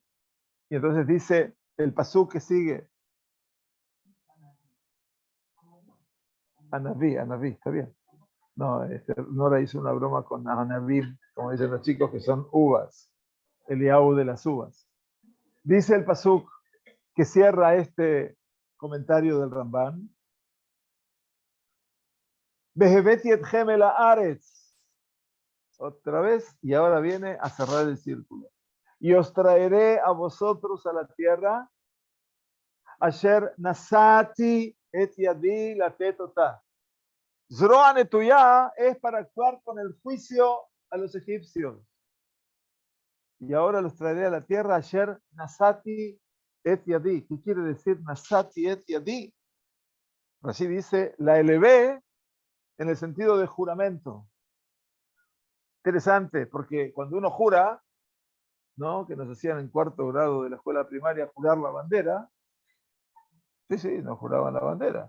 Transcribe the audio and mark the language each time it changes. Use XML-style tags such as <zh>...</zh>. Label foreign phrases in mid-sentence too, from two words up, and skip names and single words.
<es>Y entonces dice el pasú que sigue, Hanaví, está bien. No, Nora hizo una broma con Hanavim, como dicen los chicos, que son uvas, Eliyahu de las uvas. Dice el pasuk que cierra este comentario del Ramban.</es> <he>והבאתי אתכם אל הארץ.</he> <es>Otra vez, y ahora viene a cerrar el círculo. Y os traeré a vosotros a la tierra,</es> <he>אשר נשאתי את ידי לתת אתה. זרוע נטויה</he> <es>es para actuar con el juicio a los egipcios. Y ahora los traeré a la tierra,</es> <he>אשר נשאתי את ידי.</he> <es>¿Qué quiere decir</es> <he>נשאתי את ידי?</he> <es>Así dice, la elevé en el sentido de juramento. Interesante, porque cuando uno jura, ¿no? Que nos hacían en cuarto grado de la escuela primaria jurar la bandera, sí, nos juraban la bandera.</es>